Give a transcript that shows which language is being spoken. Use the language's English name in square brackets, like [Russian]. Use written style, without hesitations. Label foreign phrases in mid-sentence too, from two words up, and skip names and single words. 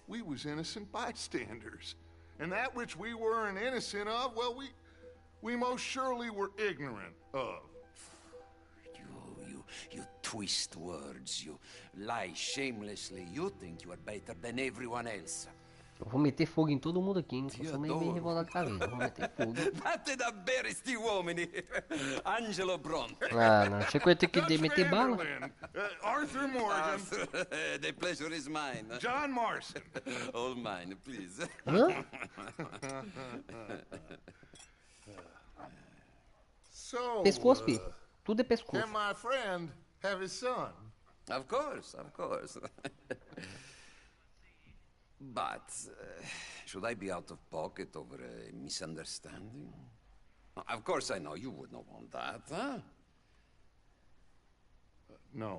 [English] We was innocent bystanders. And that which we weren't innocent of, well, we most surely were ignorant of. You twist words, you lie shamelessly. You think you are better than everyone else. [Portuguese] Eu vou meter fogo em todo mundo aqui, hein? Eu sou meio revoltado com a vida. Eu vou meter fogo. [Italian] Fate da bere sti uomini. Angelo Bronte. [Portuguese] Ah, não. Achei que eu ia ter que meter bala. [English] Arthur Morgan. Arthur, the pleasure is mine. John Marston. All mine, please. [Portuguese] Hã? [English] So, [Portuguese] Pescoço, filho. Tudo é pescoço. [English] Can my friend have his son? Of course, of course. But, should I be out of pocket over a misunderstanding? Of course I know you would not want that, huh? No.